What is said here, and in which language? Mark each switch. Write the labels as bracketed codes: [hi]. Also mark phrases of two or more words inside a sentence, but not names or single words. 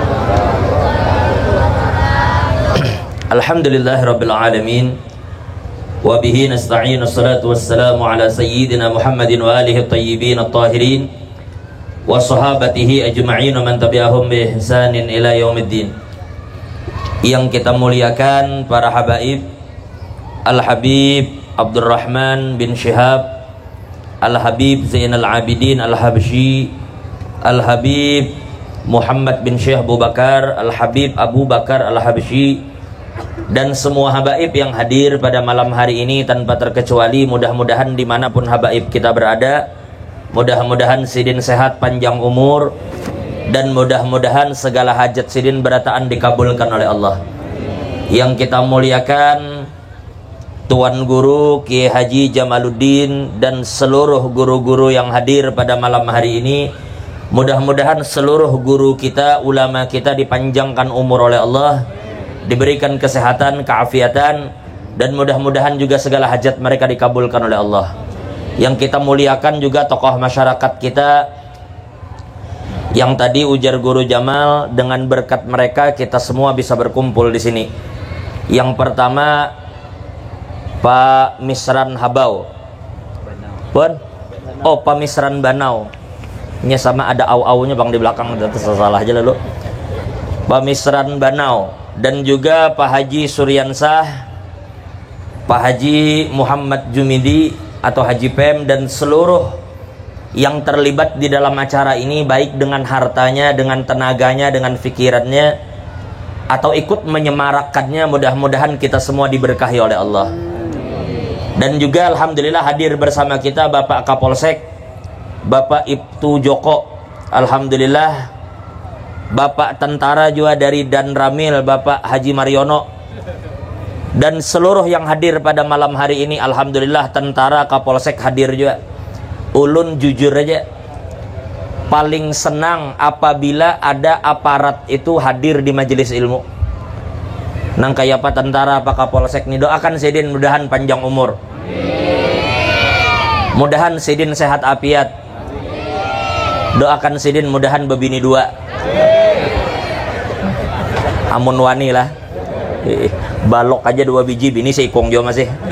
[ar] الحمد لله رب العالمين. وبه نستعين. الصلاة والسلام على سيدنا محمد وآله الطيبين الطاهرين وصحابته أجمعين ومن تبعهم بإحسان إلى يوم الدين. [id] Yang kita muliakan para habaib, Al-Habib Abdurrahman bin Syihab, Al-Habib Zainal Abidin Al-Habsyi, Al-Habib Muhammad bin Syekh Abu Bakar, Al-Habib Abu Bakar Al-Habsyi, dan semua habaib yang hadir pada malam hari ini tanpa terkecuali. Mudah-mudahan dimanapun habaib kita berada, mudah-mudahan sidin sehat panjang umur, dan mudah-mudahan segala hajat [bjn] sidin berataan [id] dikabulkan oleh Allah. Yang kita muliakan Tuan Guru Kiai Haji Jamaluddin dan seluruh guru-guru yang hadir pada malam hari ini. Mudah-mudahan seluruh guru kita, ulama kita dipanjangkan umur oleh Allah, diberikan kesehatan, keafiatan, dan mudah-mudahan juga segala hajat mereka dikabulkan oleh Allah. Yang kita muliakan juga tokoh masyarakat kita yang tadi ujar Guru Jamal, dengan berkat mereka kita semua bisa berkumpul di sini. Yang pertama Pak Misran Habau, Pun? Oh, Pak Misran Banau. Ini sama ada au-aunya bang di belakang, itu salah aja lalu. Pak Misran Banau, dan juga Pak Haji Suryansah, Pak Haji Muhammad Jumidi atau Haji Pem, dan seluruh yang terlibat di dalam acara ini, baik dengan hartanya, dengan tenaganya, dengan pikirannya, atau ikut menyemarakkannya. Mudah-mudahan kita semua diberkahi oleh Allah. Dan juga alhamdulillah hadir bersama kita Bapak Kapolsek, Bapak Ibtu Joko, alhamdulillah. Bapak tentara juga dari Dan Ramil, Bapak Haji Mariono, dan seluruh yang hadir pada malam hari ini. Alhamdulillah tentara Kapolsek hadir juga. Ulun jujur aja paling senang apabila ada aparat itu hadir di majelis ilmu. [bjn] Nang kayak apa tentara, apa Kapolsek nih, doakan sidin mudahan panjang umur, mudahan sidin sehat afiat, doakan sidin mudahan bebini dua, amun wani lah, balok aja 2 biji, bini seikong jo masih.